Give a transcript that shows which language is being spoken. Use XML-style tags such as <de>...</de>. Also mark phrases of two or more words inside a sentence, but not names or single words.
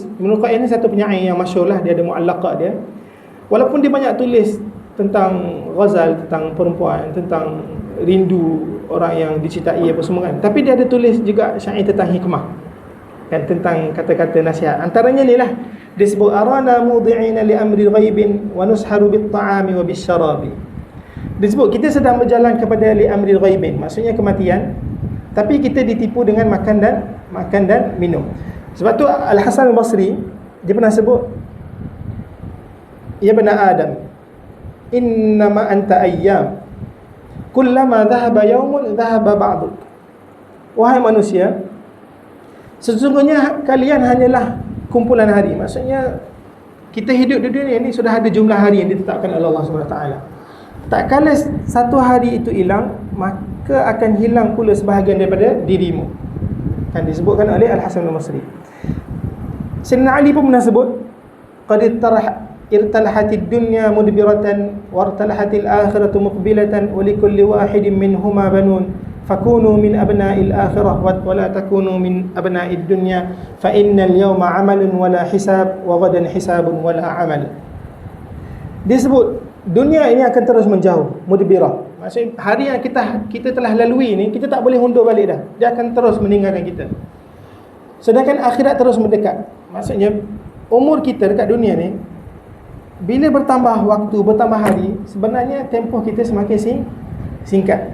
<ms>Imrul Qais ni satu penyair yang masyhur lah, dia ada mu'allaqah dia. Walaupun dia banyak tulis tentang ghazal, tentang perempuan, tentang rindu orang yang dicintai apa semua, kan, tapi dia ada tulis juga syair tentang hikmah, kan, tentang kata-kata nasihat. Antaranya ni lah, dia sebut</ms> <ar>أرانا موضعين لأمر غيب ونسحر بالطعام وبالشراب.</ar> <ms>Dia sebut kita sedang berjalan kepada</ms> <ar>لأمر غيب,</ar> <ms>maksudnya kematian, tapi kita ditipu dengan makan dan minum. Sebab tu Al-Hasan Al-Basri dia pernah sebut,</ms> <ar>يا بني آدم إنما أنت أيام كلما ذهب يوم ذهب بعضك.</ar> <ms>Wahai manusia, sesungguhnya kalian hanyalah kumpulan hari. Maksudnya kita hidup di dunia ni sudah ada jumlah hari yang ditetapkan oleh Allah SWT. Tak kala satu hari itu hilang, maka akan hilang pula sebahagian daripada dirimu, kan, disebutkan oleh Al-Hasan Al-Basri. Sayyidina Ali pun pernah sebut,</ms> <ar>قد ارتحلت الدنيا مدبرة وارتحلت الآخرة مقبلة ولكل واحد منهما بنون فكونوا من أبناء الآخرة ولا تكونوا من أبناء الدنيا فإن اليوم عمل ولا حساب وغدا حساب ولا عمل.</ar> <ms>Dia sebut dunia ini akan terus menjauh, mudbirah. Maksudnya hari yang kita telah lalui ni, kita tak boleh undur balik dah. Dia akan terus meninggalkan kita. Sedangkan akhirat terus mendekat. Maksudnya umur kita dekat dunia ni, bila bertambah waktu, bertambah hari, sebenarnya tempoh kita semakin singkat.</ms>